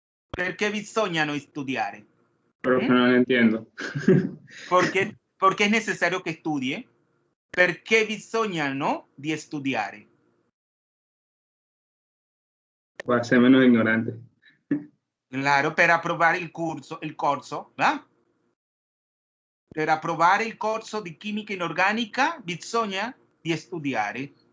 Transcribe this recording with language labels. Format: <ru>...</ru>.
<it>Perché bisognano studiare?</it> <es>Profe, no lo entiendo. Porque es necesario que estudie?</es> <it>Perché bisognano di studiare?</it> <es>Para ser menos ignorante.</es> <it>Claro, per approvare il corso, ¿va? Per approvare il corso di chimica inorganica bisogna di studiare.</it>